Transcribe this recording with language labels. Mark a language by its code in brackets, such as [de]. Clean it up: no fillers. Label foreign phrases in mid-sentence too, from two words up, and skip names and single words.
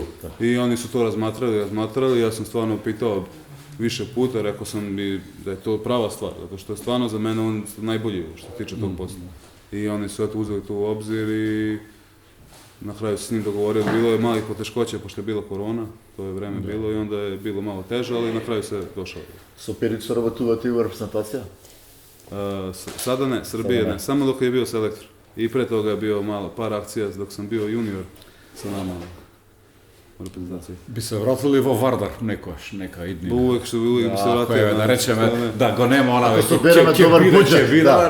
[sr] I oni su to razmatrali, ja sam stvarno pitao više puta, rekao sam i da je to prava stvar, zato što je stvarno za mene on najbolji što se tiče tog posla. I oni su eto uzeli to u obzir i na kraju se s njim dogovorio, bilo je malih poteškoća pošto je bila korona, to je vreme bilo i onda je bilo malo teže, ali na kraju se došao. [mk] Со Перич работувате у репрезентација? [sr] Sada ne, Srbije ne, samo dok je bio selektor. I pre toga je bio malo par akcija dok sam bio junior sa nama. u reprezentaciji. [mk] Би се вратили во Вардар нека иднина. [sr] Uvijek što bi se vratio. [mk] Да речем, да го нема она [sr] Ako su bereme dobar budžet, da.